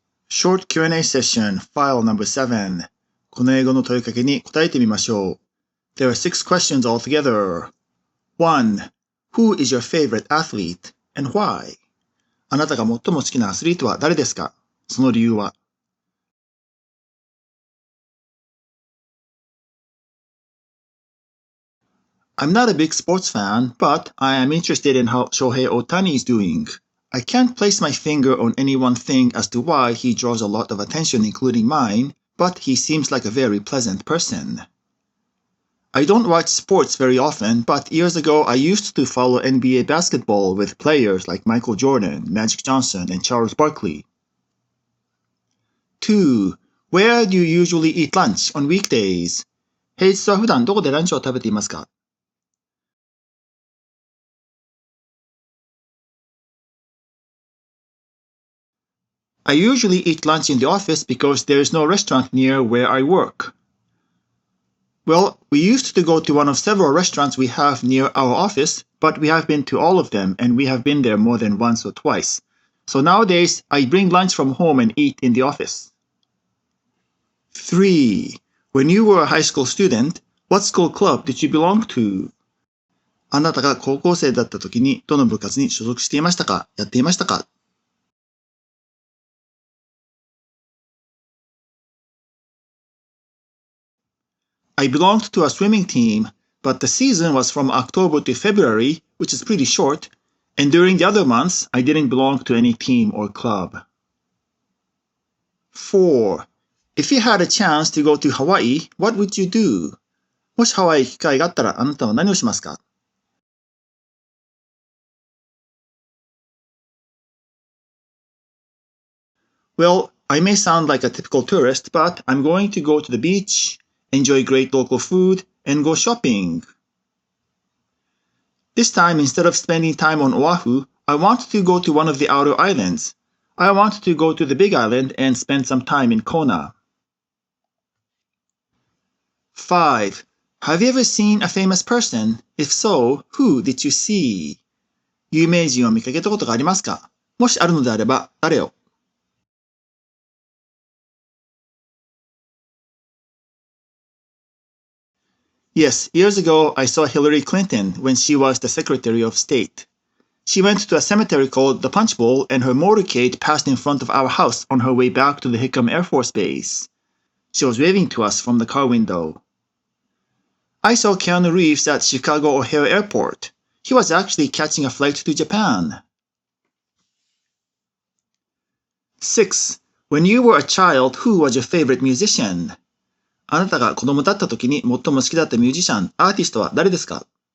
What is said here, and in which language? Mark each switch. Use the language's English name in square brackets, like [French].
[English] Short Q&A Session File Number 7 [Japanese] この英語の問いかけに答えてみましょう。 [English] There are 6 questions altogether. 1. Who is your favorite athlete and why? [Japanese] あなたが最も好きなアスリートは誰ですか？その理由は？ [English] I'm not a big sports fan, but I am interested in how Shohei Ohtani is doing.I can't place my finger on any one thing as to why he draws a lot of attention, including mine, but he seems like a very pleasant person. I don't watch sports very often, but years ago I used to follow NBA basketball with players like Michael Jordan, Magic Johnson, and Charles Barkley. 2. Where do you usually eat lunch on weekdays? [Japanese] 平日は普段どこでランチを食べていますか？ [English] I usually eat lunch in the office because there is no restaurant near where I work. Well, we used to go to one of several restaurants we have near our office, but we have been to all of them and we have been there more than once or twice. So nowadays, I bring lunch from home and eat in the office. 3. When you were a high school student, what school club did you belong to? [Japanese] あなたが高校生だった時にどの部活に所属していましたか？やっていましたか？ [English] I belonged to a swimming team, but the season was from October to February, which is pretty short, and during the other months, I didn't belong to any team or club. 4. If you had a chance to go to Hawaii, what would you do? [Japanese] もしハワイ行く機会があったらあなたは何をしますか？ [English] Well, I may sound like a typical tourist, but I'm going to go to the beach,enjoy great local food, and go shopping. This time, instead of spending time on Oahu, I want to go to one of the outer islands. I want to go to the Big Island and spend some time in Kona. 5. Have you ever seen a famous person? If so, who did you see? [Japanese] 有名人を見かけたことがありますか？もしあるのであれば、誰を？ [English] Yes, years ago I saw Hillary Clinton when she was the Secretary of State. She went to a cemetery called the Punch Bowl and her motorcade passed in front of our house on her way back to the Hickam Air Force Base. She was waving to us from the car window. I saw Keanu Reeves at Chicago O'Hare Airport. He was actually catching a flight to Japan. 6. When you were a child, who was your favorite musician? [Japanese] あなたが子供だった時に最も好きだったミュージシャン、アーティストは誰ですか？